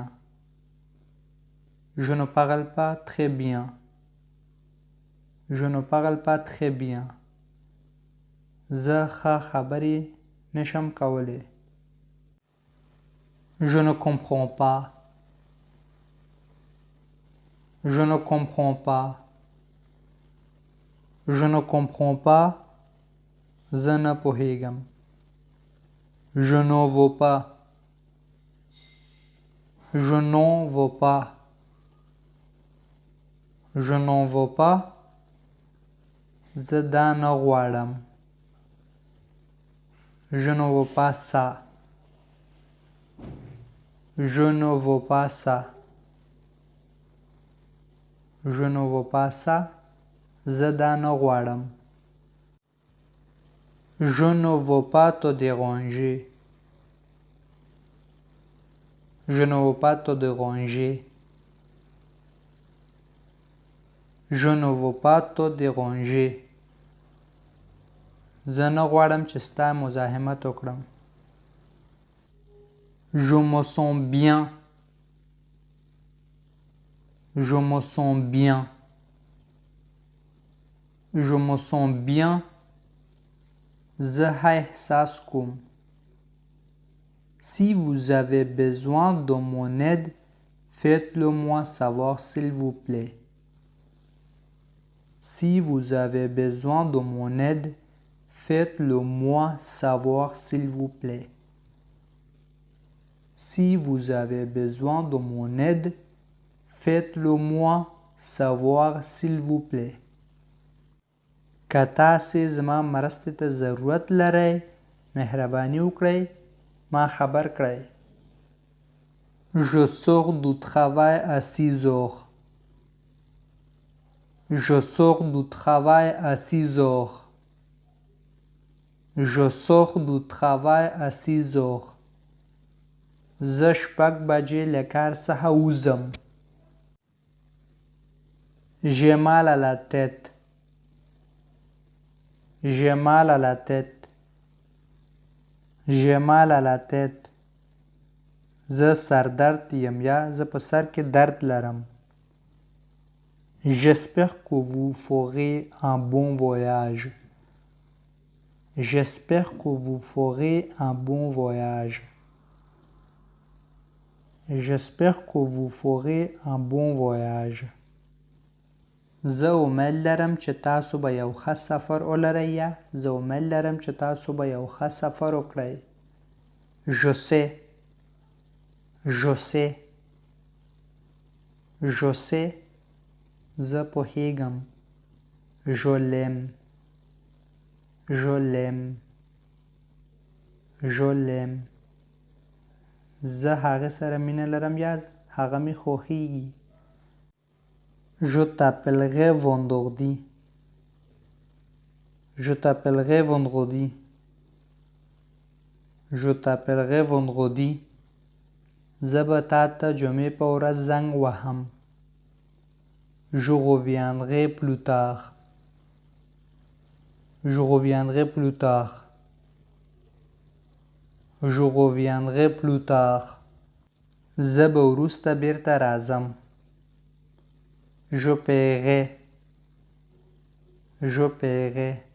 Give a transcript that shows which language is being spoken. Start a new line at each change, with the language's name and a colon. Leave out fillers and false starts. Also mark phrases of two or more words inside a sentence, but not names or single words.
French: Je ne parle pas très bien. Je ne parle pas très bien.
Pashto: زه ښه خبرې نشم کولی.
French: Je ne comprends pas. Je ne comprends pas. Je ne comprends pas.
Pashto: زه نه پوهیږم.
French: Je n'en veux pas. Je n'en veux pas. Je n'en veux pas.
Pashto: زه دا نه غواړم.
French: Je ne veux pas ça. Je ne veux pas ça. Je ne veux pas ça.
Pashto: زه دا نه غواړم.
French: Je ne veux pas te déranger. Je ne veux pas te déranger. Je ne veux pas te déranger.
Pashto: زه نه غواړم چې ستا مزاحمت وکړم.
French: Je me sens bien. Je me sens bien. Je me sens bien.
Pashto: زه ښه احساس کوم.
French: Si vous avez besoin de mon aide, faites-le moi savoir s'il vous plaît. Si vous avez besoin de mon aide, faites-le moi savoir s'il vous plaît. Si vous avez besoin de mon aide, faites-le moi savoir s'il vous plaît.
Pashto: که تاسې زما مرستې ته ضرورت لرئ مهرباني وکړئ ما خبر کړئ.
French: Je sors du travail à 6 heures. Je sors du travail à 6 heures. Je sors du travail à 6 heures.
Pashto: زه 6 بجې له کار څخه وځم.
French: J'ai mal à la tête. J'ai mal à la tête. J'ai mal à la tête.
Pashto: زه سردرد یم یا زه په سر کې درد لرم.
French: J'espère que vous ferez un bon voyage. J'espère que vous ferez un bon voyage. J'espère que vous ferez un bon voyage.
Pashto: زه امید لرم چې تاسو به یو ښه سفر ولرئ یا زه امید لرم چې تاسو به یو ښه سفر وکړئ.
French: Je sais. Je sais. Je sais.
Pashto: زه پوهیږم.
French: Je l'aime. Je l'aime. Je l'aime.
Pashto: زه هغه سره مینه لرم یا هغه مې خوښیږي.
French: Je t'appellerai vendredi. Je t'appellerai vendredi. Je t'appellerai vendredi.
Pashto: زه به تا ته جمعې په ورځ زنګ وهم.
French: Je reviendrai plus tard. Je reviendrai plus tard. Je reviendrai plus tard.
Pashto: زه به وروسته بیرته راځم.
French: Je paierai. Je paierai.